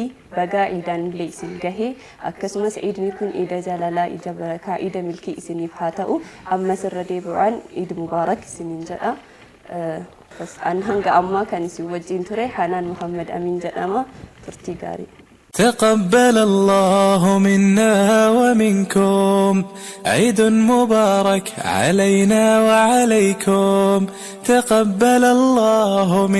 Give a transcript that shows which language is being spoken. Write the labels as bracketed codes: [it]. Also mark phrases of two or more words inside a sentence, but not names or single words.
[om] Baga iidaan illee isin gahee akkasumas iidni kun iida jaalalaa iida barakaa iida milkii isiniif haa ta'u. Ammas irra deebi'uudhaan iid mubaarak isiniin jedha. Bas an hanga ammaa kan isin wajjin ture Hanaan Muhammad Amin jedhama. Turtii gaarii. [ar] تقبل الله منا ومنكم عيد مبارك علينا وعليكم تقبل الله